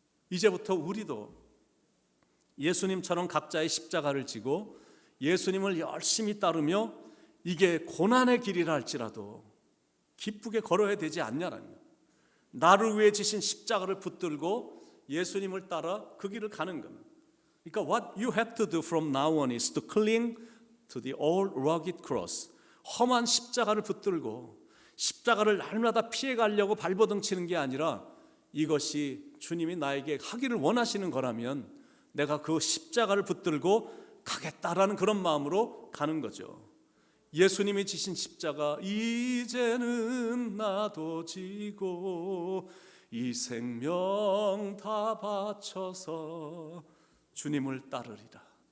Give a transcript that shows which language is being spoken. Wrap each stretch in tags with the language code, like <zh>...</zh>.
<ko>이제부터 우리도 예수님처럼 각자의 십자가를 지고 예수님을 열심히 따르며 이게 고난의 길이라 할지라도 기쁘게 걸어야 되지 않냐라는 거예요. 나를 위해 지신 십자가를 붙들고 예수님을 따라 그 길을 가는 겁니다.</ko> <en>그러니까 what you have to do from now on is to cling to the old rugged cross.</en> <ko>험한 십자가를 붙들고 십자가를 날마다 피해가려고 발버둥 치는 게 아니라, 이것이 주님이 나에게 하기를 원하시는 거라면 내가 그 십자가를 붙들고 가겠다라는 그런 마음으로 가는 거죠. 예수님이 지신 십자가, 이제는 나도 지고 이 생명 다 바쳐서 주님을 따르리라.</ko>